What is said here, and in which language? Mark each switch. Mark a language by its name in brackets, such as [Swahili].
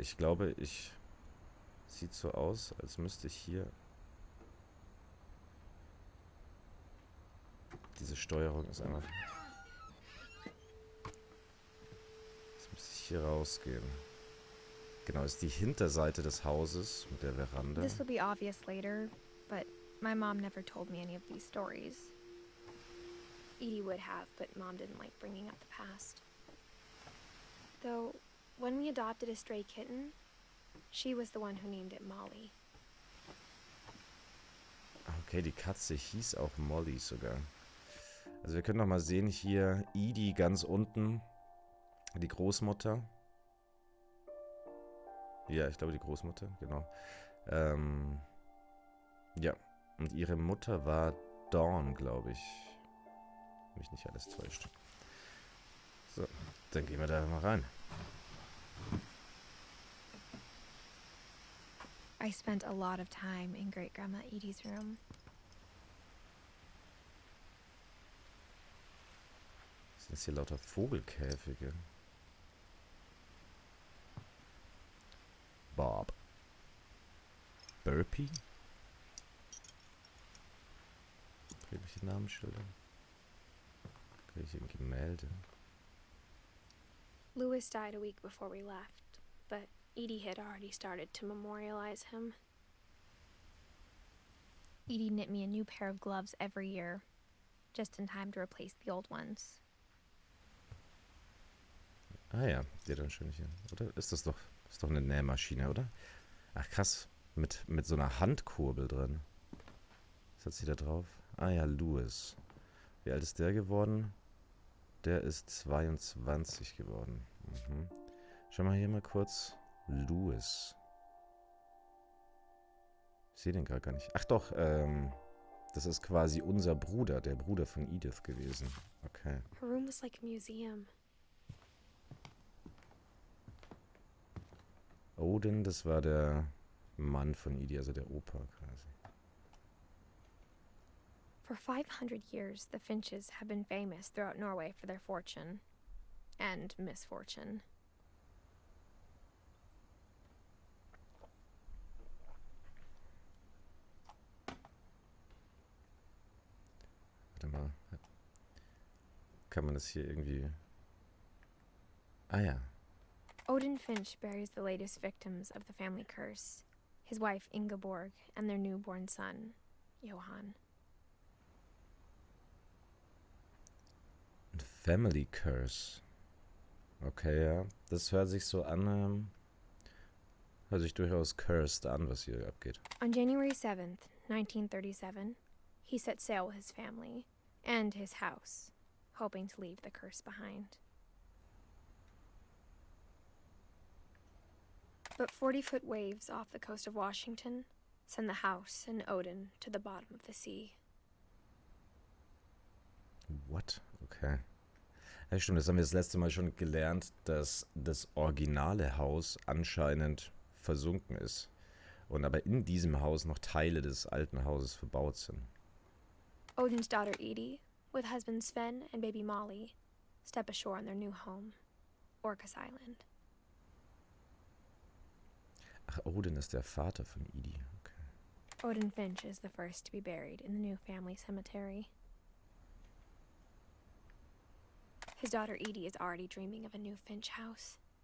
[German] Ich glaube, sieht so aus, als müsste ich hier. Diese Steuerung ist einfach. Jetzt müsste ich hier rausgehen. Genau, ist die Hinterseite des Hauses mit der Veranda. [English] This will be obvious later, but my mom never told me any of these stories. Edie would have, but Mom didn't like bringing up the past. Though, when we adopted a stray kitten, she was the one who named it Molly. [German] Okay, die Katze hieß auch Molly sogar. Also wir können noch mal sehen, hier Edie ganz unten, die Großmutter. Ja, ich glaube die Großmutter, genau. Ja, und ihre Mutter war Dawn, glaube ich. Wenn mich nicht alles täuscht. So, dann gehen wir da mal rein. [English] I spent a lot of time in Great Grandma Edie's room. [German] Das sind jetzt hier lauter Vogelkäfige. Bob. Burpee? Irgendwelche Namensschilder? Irgendwelche Gemälde? [English] Louis died a week before we left, but Edie had already started to memorialize him. Edie knit me a new pair of gloves every year, just in time to replace the old ones. [German] Ah ja, die hat dann schon hier. Oder? Ist doch eine Nähmaschine, oder? Ach krass, mit so einer Handkurbel drin. Was hat sie da drauf? Ah ja, Louis. Wie alt ist der geworden? Der ist 22 geworden. Mhm. Schau mal hier mal kurz. Louis. Ich sehe den gerade gar nicht. Ach doch, das ist quasi unser Bruder, der Bruder von Edith gewesen. Okay. [English] Her room was like a museum. [German] Odin, das war der Mann von Edith, also der Opa quasi. [English] For 500 years, the Finches have been famous throughout Norway for their fortune and misfortune. [German] Warte mal. Kann man das hier irgendwie... Ah ja. [English] Odin Finch buries the latest victims of the family curse, his wife Ingeborg and their newborn son, Johann. [German] Family Curse. Okay, ja. Das hört sich so an, hört sich durchaus cursed an, was hier abgeht. [English] On January 7th, 1937, he set sail with his family and his house, hoping to leave the curse behind. But 40-foot waves off the coast of Washington send the house and Odin to the bottom of the sea. What? Okay. [German] Ja, stimmt, das haben wir das letzte Mal schon gelernt, dass das originale Haus anscheinend versunken ist. Und aber in diesem Haus noch Teile des alten Hauses verbaut sind. [English] Odin's daughter Edie, with husband Sven and baby Molly, step ashore on their new home, Orcas Island. [German] Ach, Odin ist der Vater von Edie. Okay. [English] Odin Finch is the first to be buried in the new family cemetery. His daughter Edie is already dreaming of a new Finch house.